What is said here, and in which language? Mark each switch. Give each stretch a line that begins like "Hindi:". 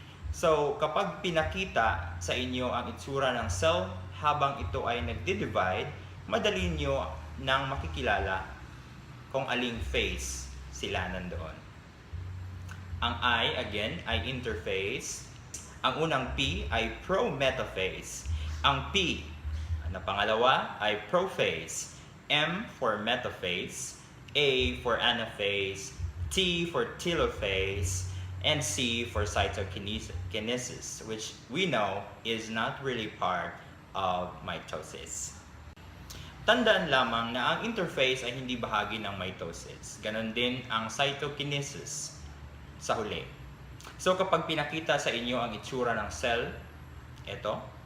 Filipino: So, kapag pinakita sa inyo ang itsura ng cell habang ito ay nagdi-divide, madali nyo nang makikilala kung aling phase sila nandoon. Ang I, again, ay interphase. Ang unang P ay PROMETAPHASE. Ang P na pangalawa ay PROPHASE.
English: M for metaphase, A for anaphase, T for telophase, and C for cytokinesis, which we know is not really part of mitosis.
Filipino: Tandaan lamang na ang interphase ay hindi bahagi ng mitosis. Ganon din ang cytokinesis sa huli. So kapag pinakita sa inyo ang itsura ng cell, ito.